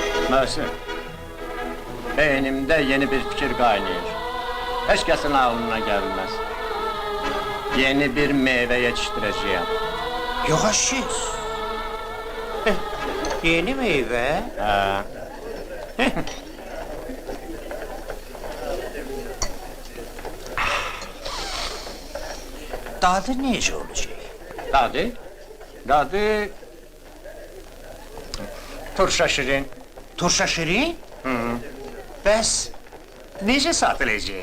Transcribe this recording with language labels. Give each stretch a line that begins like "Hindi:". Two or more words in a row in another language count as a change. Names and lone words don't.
Turkish: Nasıl? Beynimde yeni bir fikir kaynıyor. Hiç kesin aklına gelmez. Yeni bir meyve yetiştireceğim. Yok aşız. Yeni meyve. Ha.
Azerbaijani: Dadı necə olacaq? Dadı... Turşa şirin. Turşa şirin? Bəs necə satılacaq?